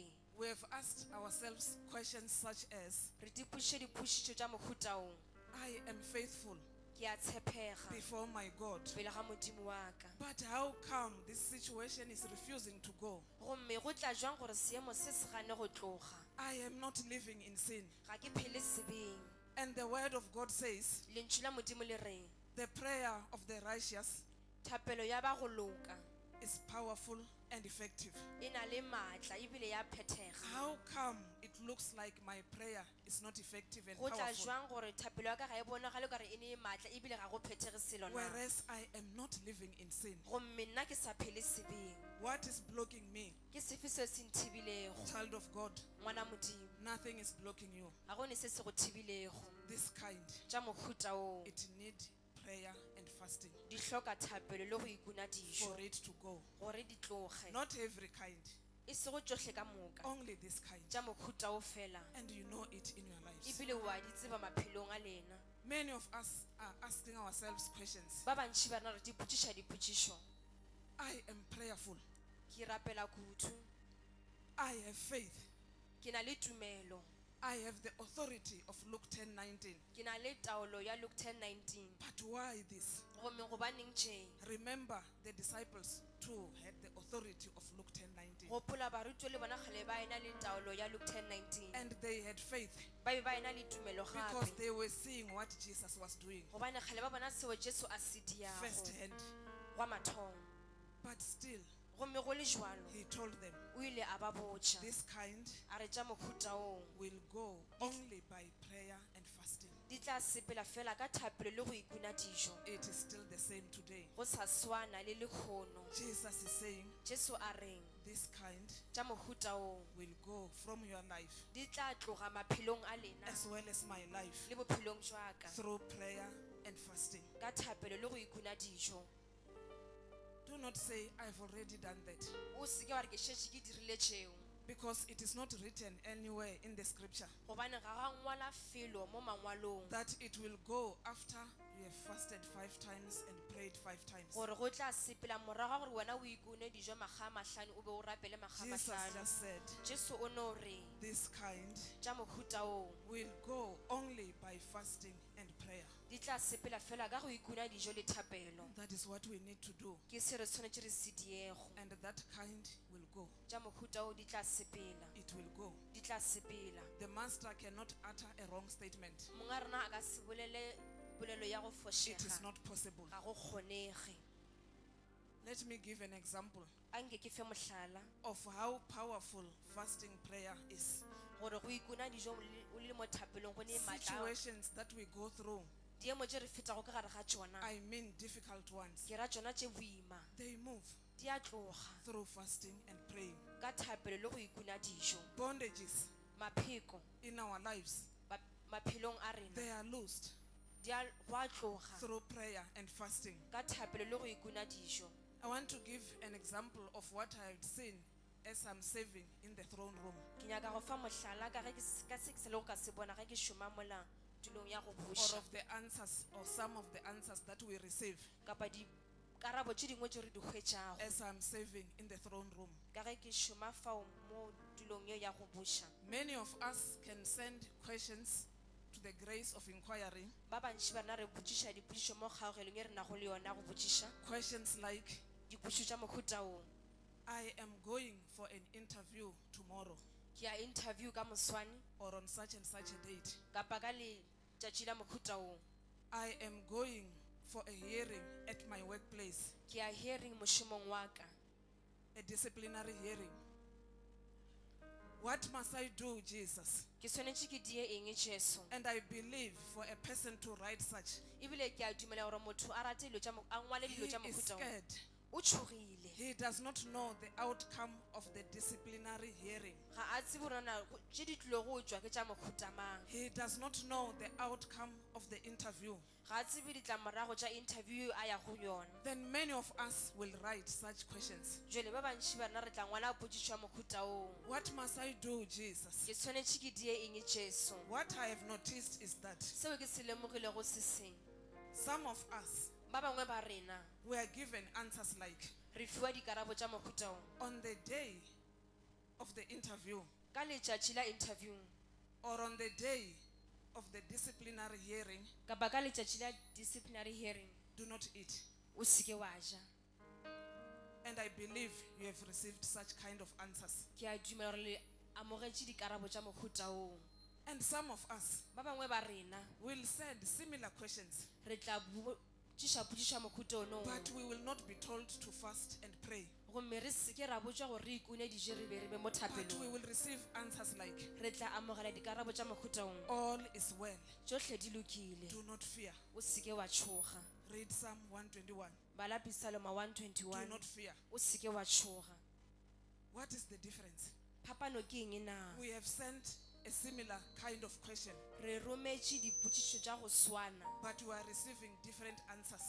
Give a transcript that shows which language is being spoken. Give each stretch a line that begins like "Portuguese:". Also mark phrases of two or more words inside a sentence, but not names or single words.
English: we have asked ourselves questions such as,
Northern Sotho: re dipotšiše dipotšišo tša mohuta ong
English: I am faithful
Northern Sotho: ke a tshepega
English: before my God,
Northern Sotho: pele ga modimo wa ka
English: but how come this situation is refusing to go?
Northern Sotho: gomme go tla jwang gore seemo se se gane go tloga
English: I am not living in sin.
Northern Sotho: ga ke phele sebeng
English: And the word of God says,
Northern Sotho: lentšu la modimo le reng
English: the prayer of the righteous
Northern Sotho: thapelo ya ba go loka
English: is powerful and effective.
Northern Sotho: e na le maatla ebile ya phethega
English: How come it looks like my prayer is not effective and
Northern Sotho: go tla powerful, jwang gore thapelo ya ka ga e bonagale kare e ne e maatla ebile ga go phethege selo na
English: whereas I am not living in sin?
Northern Sotho: gomme nna ke sa phele sebeng
English: What is blocking me?
Northern Sotho: ke sefe seo se nthibilego
English: Child of God,
Northern Sotho: ngwana modimo
English: nothing is blocking you.
Northern Sotho: ga go ne se se go thibilego
English: This kind,
Northern Sotho: tša mohuta oo
English: it need prayer and fasting
Northern Sotho: di hloka thapelo le go ikuna dijo
English: for it to go.
Northern Sotho: gore di tloge
English: Not every kind,
Northern Sotho: e se go tsohle ka moka
English: only this kind.
Northern Sotho: tša mohuta o fela
English: And you know it in your lives.
Northern Sotho: ebile wa di tseba maphelong a lena
English: Many of us are asking ourselves questions.
Northern Sotho: ba bantši ba rena re dipotšiša dipotšišo
English: I am prayerful.
Northern Sotho: ke rapela kutu
English: I have faith.
Northern Sotho: ke na le tumelo
English: I have the authority of Luke 10:19.
Northern Sotho: ke na le taolo ya Luke 10:19
English: But why this?
Northern Sotho: gomme gobaneng tše
English: Remember, the disciples too had the authority of Luke 10:19.
Northern Sotho: gopola barutwa le bona kgale ba ena le taolo ya Luke 10:19
English: And they had faith
Northern Sotho: ba be ba ena le tumelo because gape
English: they were seeing what Jesus was doing
Northern Sotho: gobane kgale ba bona seo jesu a se diago firsthand. gwa mathomo
English: But still,
Northern Sotho: gomme go le jwalo
English: he told them,
Northern Sotho: o ile a ba botša
English: this kind
Northern Sotho: a re tša mohuta oo
English: will go only by prayer and fasting.
Northern Sotho: di tla sepela fela ka thapelo le go ikuna dijo
English: It is still the same today.
Northern Sotho: go sa swana le lekgono
English: Jesus is saying,
Northern Sotho: jesu a reng
English: this kind
Northern Sotho: tša mohuta oo
English: will go from your life
Northern Sotho: di tla tloga maphelong a lena
English: as well as my life
Northern Sotho: le bophelong jwa ka
English: through prayer and fasting.
Northern Sotho: ka thapelo le go ikuna dijo
English: Do not say, I've already done that,
Northern Sotho: o seke wa re ke šetše ke dirile tšeo
English: because it is not written anywhere in the scripture
Northern Sotho: gobane ga ga ngwala felo mo mangwalong
English: that it will go after you have fasted 5 times and prayed 5 times.
Northern Sotho: gore go tla sepela morago ga gore wena o ikune dijo maga mahlano o be o rapele maga Jesus mahlano
English: just said,
Northern Sotho: jesu o no re
English: this kind
Northern Sotho: tša mohuta oo
English: will go only by fasting and prayer.
Northern Sotho: di tla sepela fela ka go ikuna dijo le thapelo
English: That is what we need to do.
Northern Sotho: ke se re tshwanetse re se diego
English: And that kind will go.
Northern Sotho: tša mohuta oo di tla sepela
English: It will go.
Northern Sotho: di tla sepela
English: The master cannot utter a wrong statement.
Northern Sotho: monga rena a ka se bolele polelo ya go
English: It is
Northern Sotho: fošega
English: not possible.
Northern Sotho: ga go kgonege
English: Let me give an example
Northern Sotho: a nke ke fe mohlala
English: of how powerful fasting prayer is.
Northern Sotho: gore go ikuna dijo o le mo thapelong go ne maatla
English: Situations that we go through,
Northern Sotho: diemo tše re fetago ka gare ga tšona
English: I mean difficult ones,
Northern Sotho: ke ra tšona tše boima
English: they move
Northern Sotho: di a tloga
English: through fasting and praying.
Northern Sotho: ka thapelo le go ikuna dijo Bondages mapheko
English: in our lives,
Northern Sotho: maphelong a rena
English: they are loosed
Northern Sotho: go a tloga
English: through prayer and fasting.
Northern Sotho: ka thapelo le go ikuna dijo
English: I want to give an example of what I had seen as I'm serving in the throne room,
Northern Sotho: ke nyaka go fa mohlala ka se ke se le go ka se bona ge ke šoma mola tulong ya go or buša
English: of the answers, or some of the answers that we receive
Northern Sotho: kapa dikarabo tše dingwe tše re di hwetšago
English: as I'm serving in the throne room.
Northern Sotho: ka ge ke šoma fao mo tulong yeo ya go buša
English: Many of us can send questions to the grace of inquiry,
Northern Sotho: ba bantši ba rena re botšiša dipotšišo mo kgaogelong e re nago le yona go botšiša
English: questions like,
Northern Sotho: dipotšišo tša mohuta oo
English: I am going for an interview tomorrow
Northern Sotho: ke a interview ka moswane
English: or on such and such a date.
Northern Sotho: kapa ka letšatši la mohuta oo
English: I am going for a hearing at my workplace,
Northern Sotho: ke a hearing mošomong wa ka
English: a disciplinary hearing. What must I do, Jesus?
Northern Sotho: ke swanetše ke die eng jesu
English: And I believe for a person to write such,
Northern Sotho: ebile ke a dumela gore motho a rate dilo tša a ngwale he dilo tša is mohuta oo scared o tshogile
English: He does not know the outcome of the disciplinary hearing.
Northern Sotho: ga a tsebe gore na tše di tlile go tšwa ke tša mohuta mang
English: He does not know the outcome of the interview.
Northern Sotho: ga a tsebe ditlamorago tša interview a ya go yona
English: Then many of us will write such questions.
Northern Sotho: jale ba bantši bana re tla ngwala potšišo ya mohuta oo
English: What must I do, Jesus?
Northern Sotho: ke tshwanetše ke die eng jesu
English: What I have noticed is that
Northern Sotho: seo ke se lemogilego se seng
English: some of us
Northern Sotho: ba bangwe ba rena
English: were given answers like,
Northern Sotho: re fiwa dikarabo tša mohuta oo
English: on the day of the interview
Northern Sotho: ka letšatši la interview
English: or on the day of the disciplinary hearing,
Northern Sotho: kapa ka letšatši la
English: disciplinary hearing do not eat.
Northern Sotho: o seke wa ja
English: And I believe you have received such kind of answers.
Northern Sotho: ke a dumela gore le amogetše dikarabo tša mohuta oo
English: And some of us
Northern Sotho: ba bangwe ba rena
English: will send similar questions,
Northern Sotho: re tla botšiša potšišo ya mohuta ono
English: but we will not be told to fast and pray.
Northern Sotho: gomme re seke ra botšwa gore re ikune dije re be mo
English: But we
Northern Sotho: thapelong
English: will receive answers like,
Northern Sotho: re tla amogela dikarabo tša mohuta ong
English: all is well,
Northern Sotho: tšohle di lokile
English: do not fear.
Northern Sotho: o seke wa tšhoga
English: Read Psalm 121.
Northern Sotho: bala Psalm
English: Do 121 not fear.
Northern Sotho: o seke wa tšhoga
English: What is the difference?
Northern Sotho: phapano ke eng na
English: We have sent a similar kind of question,
Northern Sotho: re rometše dipotšišo tša go swana
English: but we are receiving different answers.